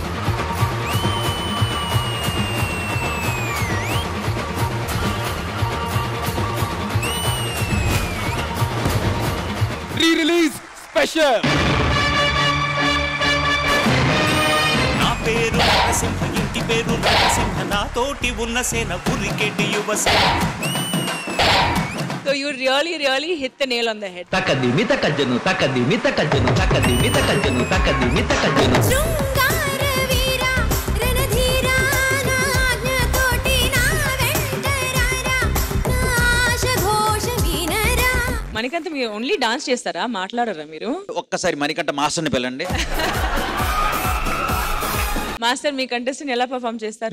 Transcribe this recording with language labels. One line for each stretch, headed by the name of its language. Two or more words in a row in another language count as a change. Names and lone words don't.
English: re-release special.
Telugu: నా పేరు నరసింహ, ఇంటి పేరు నరసింహ, నా తోటి ఉన్న సేన ఉరికెటి యువసేన.
English: So you really hit the nail on the head. Takadimi takajanu, takadimi takajanu, takadimi takajanu, takadimi takajanu.
Telugu: శృంగార వీర రణధీర నాజ్ఞ తోటి నా వెంటరారా ఆశ ఘోష వినరా. మణికంఠ మీరు
English: only dance
Telugu: చేస్తారా, మాట్లాడరా మీరు? ఒక్కసారి మణికంఠ మాస్టర్ని పిల్లండి. మాస్టర్ మీ కంటెస్టెంట్ ఎలా పర్ఫామ్ చేస్తారు?